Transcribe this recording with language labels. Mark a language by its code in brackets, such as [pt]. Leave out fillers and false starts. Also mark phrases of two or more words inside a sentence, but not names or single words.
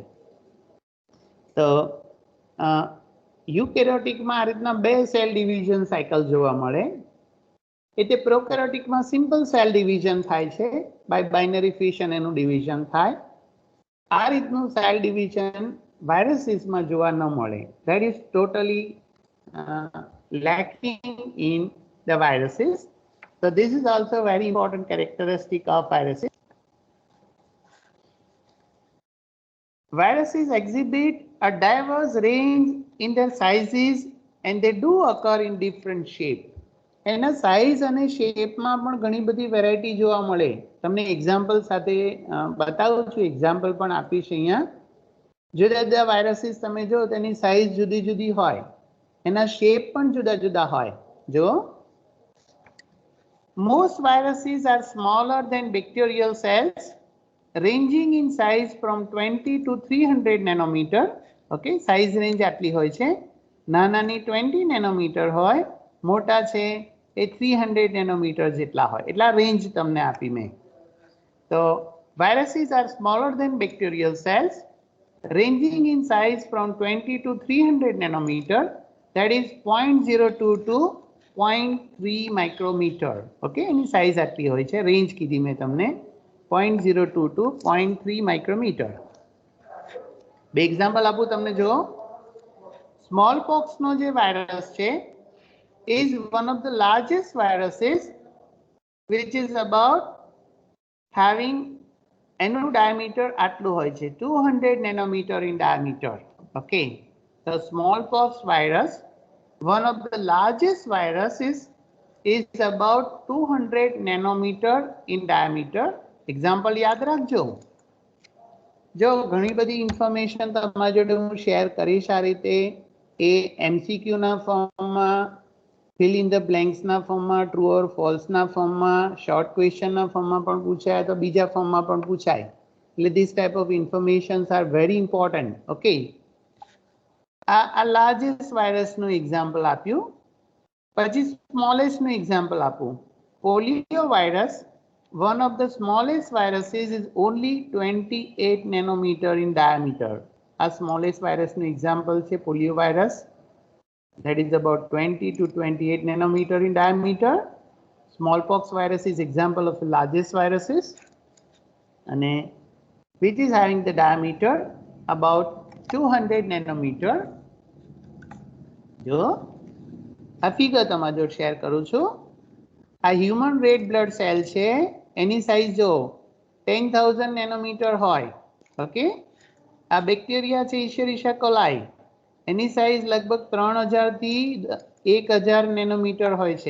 [gu] તો યુકેરિયોટિકમાં આ રીતના બે [en] cell division cycle [gu] જોવા મળે. એટલે પ્રોકેરિયોટિકમાં [en] simple cell division [gu] થાય છે, [en] by binary fission [gu] એનું ડિવિઝન થાય. આ રીતનું [en] cell division [gu] વાયરસીસમાં જોવા ન મળે. [en] that is totally lacking in the viruses. So this is also a very important characteristic of viruses. Viruses exhibit a diverse range in their sizes and they do occur in different shape. [gu] એના સાઇઝ અને શેપમાં પણ ઘણી બધી વેરાયટી જોવા મળે. તમને એક્ઝામ્પલ સાથે બતાવું છું, એક્ઝામ્પલ પણ આપીશ અહીંયા. જુદા જુદા વાયરસીસ તમે જો તેની સાઇઝ જુદી જુદી હોય, એના શેપ પણ જુદા જુદા હોય. [en] જો most viruses are smaller than bacterial cells, ranging in size from 20 to 300 nanometer. Okay, size range [gu] આટલી હોય છે. નાનાની 20 nanometer હોય, મોટા છે એ 300 nanometer જેટલા હોય. એટલા રેન્જ તમને આપી મેં. [en] તો viruses are smaller than bacterial cells, ranging in size from 20 to 300 nanometer. That is 0.02 to 0.3 micrometer. [gu] Okay, એની સાઇઝ આટલી હોય છે. રેન્જ કીધી મેં તમને [en] 0.02 to 0.3 micrometer. [gu] બે એક્ઝામ્પલ આપું તમને. જો સ્મોલપોક્સ નો જે વાયરસ છે [en] is one of the largest viruses which is about having [gu] એનું diameter આટલું હોય છે [en] 200 nanometer in diameter. Okay, the smallpox virus, one of the largest viruses, is about 200 nanometer in diameter. [gu] Example યાદ રાખજો. જો ઘણી બધી ઇન્ફોર્મેશન તમારી જોડે હું શેર કરીશ આ રીતે, એ MCQ ના ફોર્મમાં, [en] fill in the blanks [gu] ના ફોર્મમાં, [en] true or false [gu] ના ફોર્મમાં, [en] short question [gu] ના ફોર્મમાં પણ પૂછાય તો બીજા ફોર્મમાં પણ પૂછાય. [en] એટલે this type of informations are very important. [gu] Okay, આ લાર્જેસ્ટ વાયરસનું એક્ઝામ્પલ આપ્યું. પછી સ્મોલેસ્ટનું એક્ઝામ્પલ આપું. પોલિયો વાયરસ, [en] one of the smallest viruses, is only 28 nanometer in diameter. [gu] આ [en] smallest virusનું [gu] એક્ઝામ્પલ છે પોલિયો વાયરસ. [en] That is about 20 to 28 nanometer in diameter. Smallpox virus is example of the largest viruses, and which is having the diameter about 200 nanometer. [gu] જો આ ફિગર તમારા જોડે શેર કરું છું. આ [en] human red blood cell [gu] છે, એની સાઇઝ જો 10,000 નેનોમીટર હોય. ઓકે, આ બેક્ટેરિયા છે ઇશેરિયા કોલાઈ, એની સાઇઝ લગભગ 3000 થી 1000 નેનોમીટર હોય છે.